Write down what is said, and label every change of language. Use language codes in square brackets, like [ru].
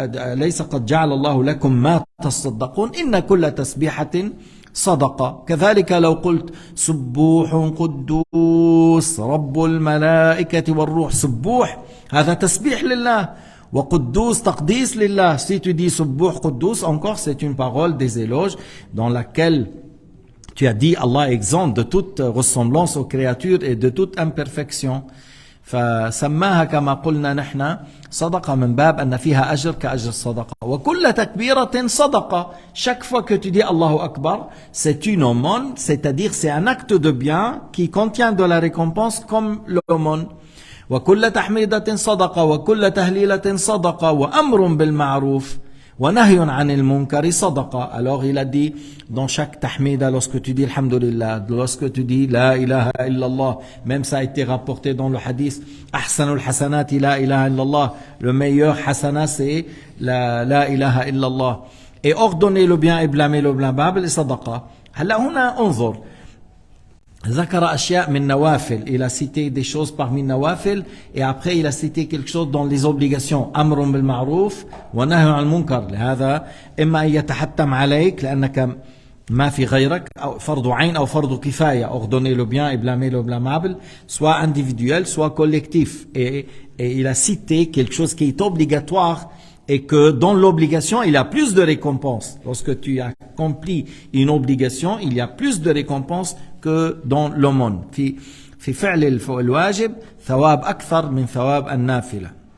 [ar] أليس قد جعل الله لكم ما تصدقون إن كل تسبيحة صدقة. كذلك لو قلت سبوح قدوس رب الملائكة والروح. سبوح هذا تسبيح لله وقدوس تقديس لله. [fr] Si tu dis [ar] سبوح قدوس, [fr] encore c'est une parole des éloges dans laquelle tu as dit Allah exempt de toute ressemblance aux créatures et de toute imperfection. [ar] فسماها كما قلنا نحن صدقة من باب أن فيها أجر كأجر الصدقة. وكل تكبيرة صدقة. [fr] Chaque fois que tu dis Allahu Akbar, c'est une aumône, c'est-à-dire c'est un acte de bien qui contient de la récompense comme l'aumône. [ar] وكل تحميدة صدقة وكل تهليلة صدقة وأمر بالمعروف وَنَهْيٌ عَنِ الْمُنْكَرِ صَدَقَةٌ. [fr] Alors il a dit dans chaque tahmida, lorsque tu dis alhamdulillah, lorsque tu dis la ilaha illallah, même ça a été rapporté dans le hadith, [ar] ahsanul hasanati la ilaha illallah, [fr] le meilleur hasana c'est la ilaha illallah. Et ordonner le bien et blâmer le blâmable, sadaqa. [ar] هلا هنا انظر ذكر أشياء من نوافل. [fr] Il a cité des choses parmi nawafil et après il a cité quelque chose dans les obligations. [ar] أمر بالمعروف ونهي عن المنكر. لهذا إما أن يتحتم عليك لأنك ما في غيرك أو فرض عين أو فرض كفاية. [fr] Ordonner le bien et blâmer le blâmable, soit individuel, soit collectif. Et il a cité quelque chose qui est obligatoire et que dans l'obligation, il y a plus de récompenses. Lorsque tu accomplis une obligation, il y a plus de récompenses que dans l'aumône. [ar] في فعل الواجب ثواب أكثر من ثواب النافلة.